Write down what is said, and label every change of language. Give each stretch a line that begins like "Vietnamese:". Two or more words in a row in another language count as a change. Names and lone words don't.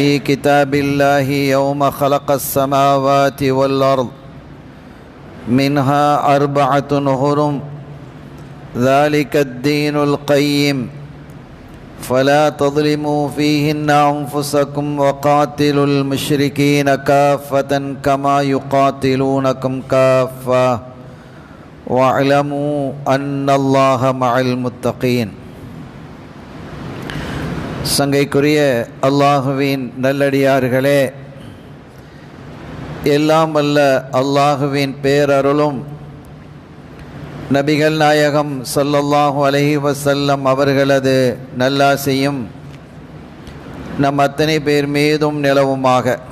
Arabic: كتاب الله يوم خلق السماوات والأرض منها 4 حرم ذلك الدين القيم فلا تظلموا فيهن أنفسكم وقاتلوا المشركين كافة كما يقاتلونكم كافة واعلموا أن الله مع المتقين.
Tamil: சங்கைக்குரிய அல்லாஹுவின் நல்லடியார்களே, எல்லாம் வல்ல அல்லாஹுவின் பேரருளும் நபிகள் நாயகம்
Arabic: صلى الله عليه وسلم
Tamil: அவர்களது நல்லாசையும் நம் அத்தனை பேர் மீதும் நிலவுமாக.